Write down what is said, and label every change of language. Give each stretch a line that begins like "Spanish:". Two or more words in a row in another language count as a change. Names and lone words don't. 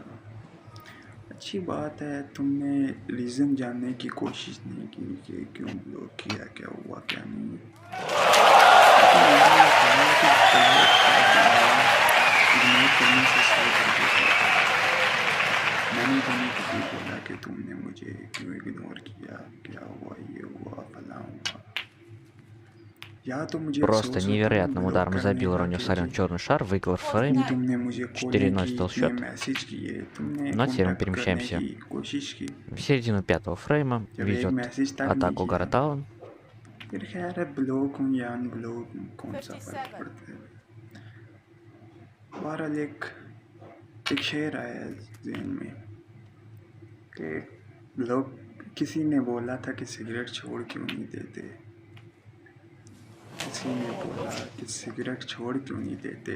Urdu: اچھی بات ہے، تم نے ریزن جاننے کی کوشش نہیں کی کہ کیوں بلاک کیا، کیا ہوا کیا نہیں، لیکن میں نے یہ کہا کہ بلاک کر دینا اگنور کرنے سے 100 درجے بہتر ہے۔ میں نے تو نہیں کبھی بولا کہ تم نے مجھے کیوں اگنور کیا، کیا ہوا، یہ ہوا، فلاں ہوا۔ یا تو مجھے
Russian: Просто
Urdu: افسوس ہوتا نا
Russian: невероятным
Urdu: بلاک
Russian: ударом
Urdu: کرنے
Russian: забил
Urdu: کا
Russian: Ронни
Urdu: کہ
Russian: Сален
Urdu: جی
Russian: черный шар, выиграл фрейм.
Urdu: اتنی تم نے مجھے کالیں
Russian: 4-0
Urdu: کی،
Russian: стал
Urdu: اتنے
Russian: счет.
Urdu: میسیج کیے، تم نے
Russian: Ну а теперь мы
Urdu: کانٹیکٹ کرنے
Russian: перемещаемся
Urdu: کی کوشش کی،
Russian: в середину пятого фрейма.
Urdu: جب ایک
Russian: Ведет
Urdu: میسیج تک نہیں
Russian: атаку
Urdu: کیا،
Russian: Гаррет Аллен.
Urdu: پھر خیر ہے بلاک ہوں یا ان بلاک ہوں، کون سا فرق
Russian: 57
Urdu: پڑتا ہے۔ بہرحال ایک شعر آیا ہے ذہن میں کہ لوگ کسی نے بولا تھا کہ سگریٹ چھوڑ کیوں نہیں دیتے، کسی نے بولا کہ سگریٹ چھوڑ کیوں نہیں دیتے،